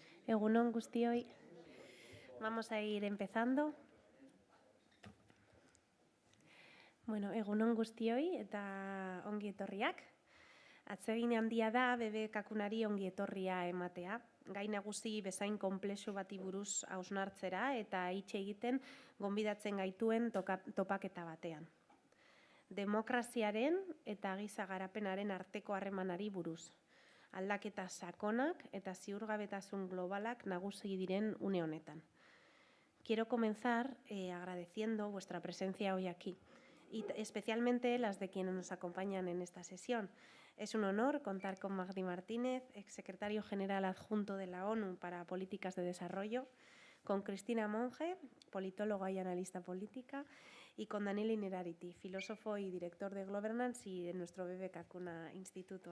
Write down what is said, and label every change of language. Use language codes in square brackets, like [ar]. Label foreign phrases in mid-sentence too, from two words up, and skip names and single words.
[eu] Egunon guztioi. [es] Vamos a ir empezando. [eu] Bueno, egunon guztioi eta ongi etorriak. Atsegin handia da BBKkunari ongi etorria ematea. Gai nagusi bezain konplexu bati buruz hausnartzera eta hitz egiten gonbidatzen gaituen topaketa batean. Demokraziaren eta giza garapenaren arteko harremanari buruz. Aldaketa sakonak eta ziurgabetasun globalak nagusi diren une honetan. [es] Quiero comenzar agradeciendo vuestra presencia hoy aquí, y especialmente las de quienes nos acompañan en esta sesión. Es un honor contar con Magdi Martínez, exsecretario general adjunto de la ONU para Políticas de Desarrollo, con Cristina Monge, politóloga y analista política, y con Daniel Innerarity, filósofo y director de Governance y de nuestro BBKkuna Instituto.